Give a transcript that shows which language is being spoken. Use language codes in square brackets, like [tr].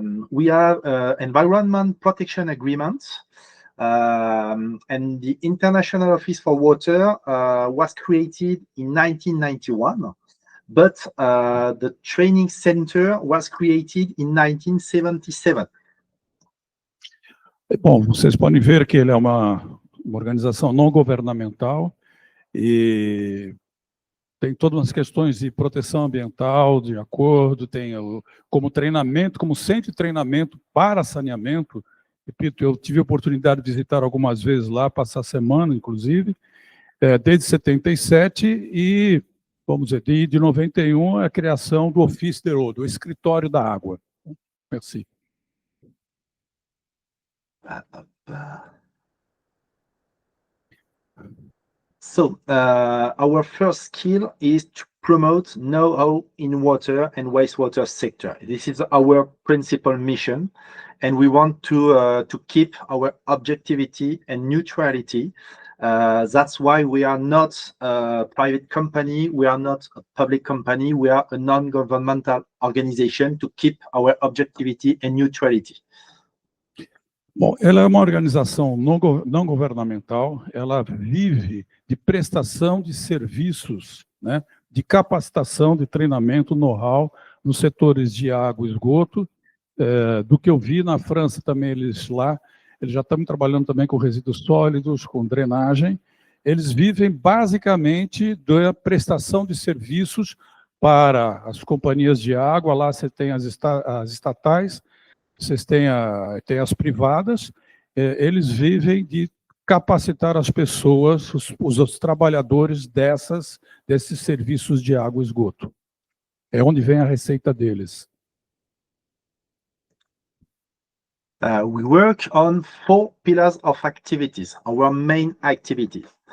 [en] We have environment protection agreement, and the International Office for Water was created in 1991, but the training center was created in 1977. [pt] Bom, vocês podem ver que ele é uma organização não governamental e tem todas as questões de proteção ambiental, de acordo, tem como treinamento, como centro de treinamento para saneamento. Repito, eu tive a oportunidade de visitar algumas vezes lá, passar a semana, inclusive, desde 77 e, vamos dizer, de 91, a criação do Office de l'Eau, do Escritório da Água. [fr] Merci. [en] So, our first skill is to promote know-how in water and wastewater sector. This is our principal mission, and we want to keep our objectivity and neutrality. That's why we are not a private company, we are not a public company, we are a non-governmental organization to keep our objectivity and neutrality. [pt] Bom, ela é uma organização não governamental, ela vive de prestação de serviços, né, de capacitação, de treinamento, know-how nos setores de água e esgoto. Do que eu vi na França também, eles já estão trabalhando também com resíduos sólidos, com drenagem. Eles vivem basicamente da prestação de serviços para as companhias de água, lá você tem as estatais, vocês têm as privadas, eles vivem de capacitar as pessoas, os trabalhadores desses serviços de água e esgoto. É onde vem a receita deles. [en] We work on 4 pillars of activities, our main activities.